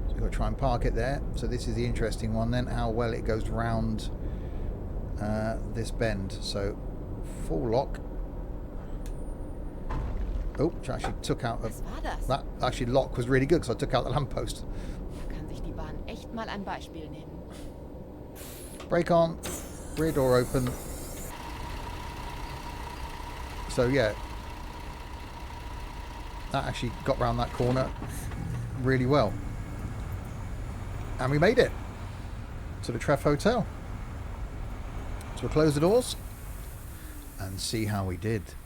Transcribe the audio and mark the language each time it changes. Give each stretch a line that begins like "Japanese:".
English: Try and park it there. So this is the interesting one then, how well it goes round this bend. So full lock. Oh, which actually took out that. Actually, lock was really good because I took out the lamppost.
German: Da kann sich die Bahn echt mal ein Beispiel nehmen.
English: Brake on, rear door open. So yeah, that actually got round that corner really well. And we made it to the Treff Hotel. So we'll close the doors and see how we did.